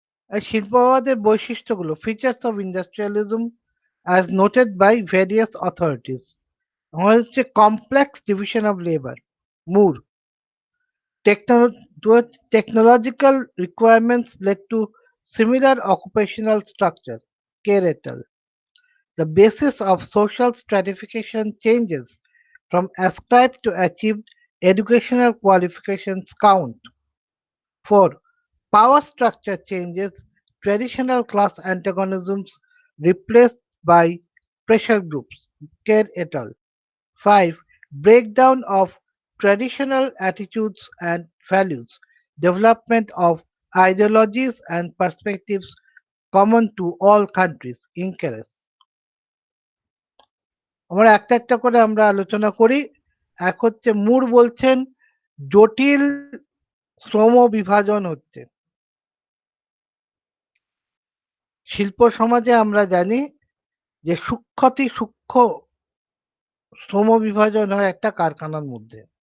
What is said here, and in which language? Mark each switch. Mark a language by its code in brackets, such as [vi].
[bn] শিল্পবাদের বৈশিষ্ট্যগুলো, [en] Features of industrialism as noted by various authorities. হচ্ছে complex division of labour, Moore, technological requirements led to similar occupational structure, Keretal. The basis of social stratification changes from ascribed to achieved educational qualifications count. 4. Power structure changes, traditional class antagonisms replaced by pressure groups, Kerr et al. 5. Breakdown of traditional attitudes and values, development of ideologies and perspectives common to all countries. Encourage. [bn] আমরা একটা একটা করে আমরা আলোচনা করি। এক হচ্ছে মুর বলছেন জটিল শ্রম বিভাজন হচ্ছে। শিল্প সমাজে আমরা জানি যে সূক্ষ্ম শ্রম বিভাজন হয় একটা কারখানার মধ্যে।